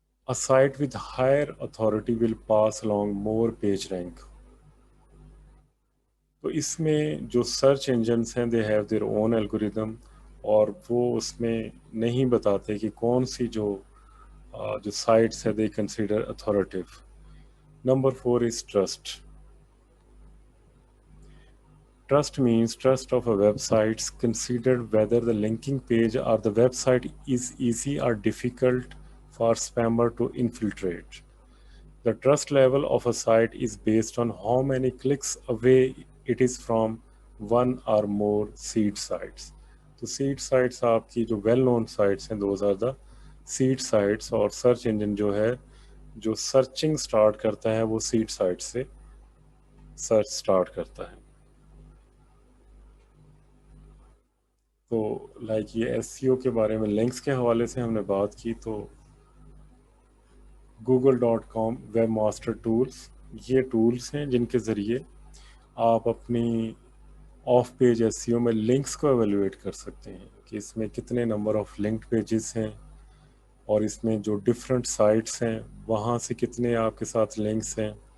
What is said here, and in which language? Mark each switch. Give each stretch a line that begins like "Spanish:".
English: A site with higher authority will pass along more page rank.
Hindi: तो इसमें जो search engines हैं
English: they have their own algorithm,
Hindi: और वो उसमें नहीं बताते कि कौन सी जो साइट्स है
English: They consider authoritative. Number 4 is trust. Trust means trust of a website considered whether the linking page or the website is easy or difficult for spammer to infiltrate. The trust level of a site is based on how many clicks away it is from one or more seed sites. तो seed sites आपकी जो well known sites हैं, those are the seed sites.
Hindi: और search engine जो है, जो searching start करता है वो seed sites से search start करता है. तो लाइक ये एसईओ के बारे में लिंक्स के हवाले से हमने बात की, तो google.com वेब मास्टर टूल्स, ये टूल्स हैं जिनके ज़रिए आप अपनी ऑफ पेज एसईओ में लिंक्स को एवेलुएट कर सकते हैं कि इसमें कितने नंबर ऑफ लिंक्ड पेजेस हैं, और इसमें जो डिफरेंट साइट्स हैं वहाँ से कितने आपके साथ लिंक्स हैं.